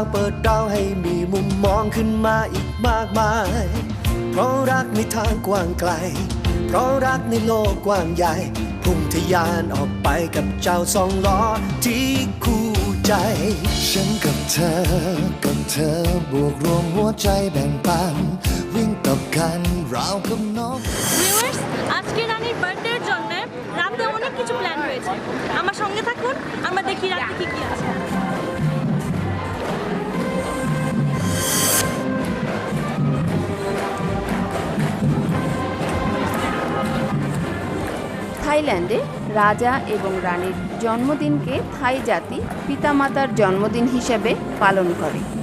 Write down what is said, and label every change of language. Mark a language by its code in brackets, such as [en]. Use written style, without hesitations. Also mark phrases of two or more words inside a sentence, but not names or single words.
[th] เปิดเราให้มีมุมมองขึ้นมาอีกมากมายเพราะรักในทางกว้างไกลเพราะรักในโลกกว้างใหญ่พุ่งทะยานออกไปกับเจ้าสองล้อที่คู่ใจฉันกับเธอบวกรวมหัวใจแบ่งปันวิ่งกับกันราวกับนก [bn] ভিউয়ার্স, আজকে রানীর বার্থডের জন্য রাতে অনেক কিছু প্ল্যান হয়েছে। আমার সঙ্গে থাকুন, আমরা দেখি রাতে কি আছে। থাইল্যান্ডে রাজা এবং রানীর জন্মদিনকে থাই জাতি পিতামাতার জন্মদিন হিসেবে পালন করে।